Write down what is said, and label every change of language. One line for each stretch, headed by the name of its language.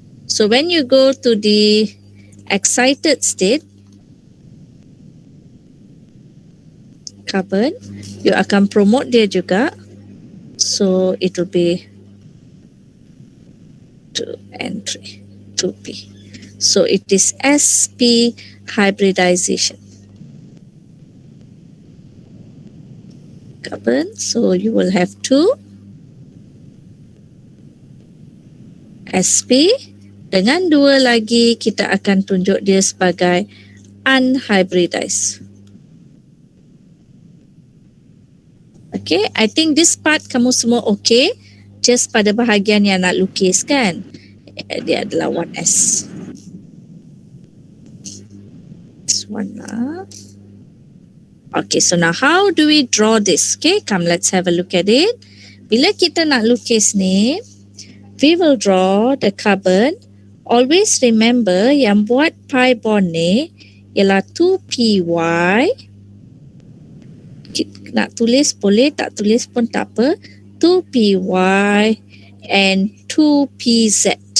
English: So when you go to the excited state carbon, you
Malay: akan
English: promote
Malay: dia juga,
English: so it will be 2 and 3 2p. So it is sp hybridization carbon. So you will have 2 sp
Malay: dengan 2 lagi kita akan tunjuk dia sebagai unhybridized.
English: Okay, I think this part
Malay: kamu semua okay. Just pada bahagian yang nak lukis kan, dia adalah 1S.
English: This one lah. Okay, so now how do we draw this? Okay, come let's have a look at it.
Malay: Bila kita nak lukis ni,
English: we will draw the carbon. Always remember
Malay: yang buat pi bond ni ialah 2py. Nak tulis boleh, tak tulis pun tak apa. 2py and 2pz.